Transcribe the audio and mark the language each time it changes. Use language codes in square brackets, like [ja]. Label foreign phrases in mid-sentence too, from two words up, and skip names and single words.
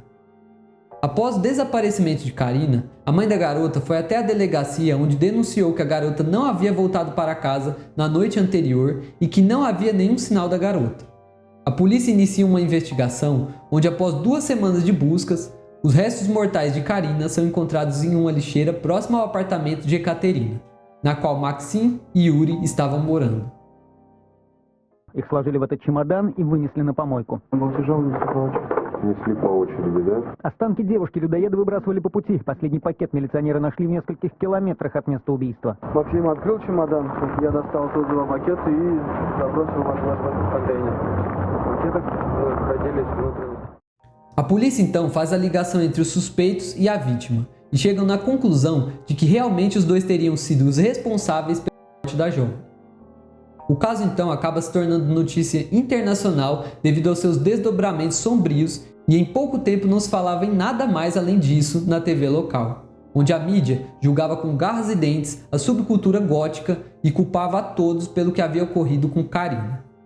[pt] Após o desaparecimento de Karina, a mãe da garota foi até a delegacia onde denunciou que a garota não havia voltado para casa na noite anterior e que não havia nenhum sinal da garota. A polícia inicia uma investigação onde, após 2 semanas de buscas, os restos mortais de Karina são encontrados em uma lixeira próxima ao apartamento de Ekaterina, na qual Maxim e Yuri estavam morando. [ru] Их сложили в этот чемодан и вынесли на помойку. Несли по очереди, да? Останки девушки-людоеда выбрасывали по пути. Последний пакет милиционеры нашли в нескольких километрах от места убийства. Максим открыл чемодан, я достал тут 2 пакета и забросил в контейнер. В пакетах находились внутренние. [pt] A polícia então faz a ligação entre os suspeitos e a vítima e chegam na conclusão de que realmente os dois teriam sido os responsáveis pela morte da jovem. O caso então acaba se tornando notícia internacional devido aos seus desdobramentos sombrios e em pouco tempo não se falava em nada mais além disso na TV local, onde a mídia julgava com garras e dentes a subcultura gótica e culpava a todos pelo que havia ocorrido com Karina.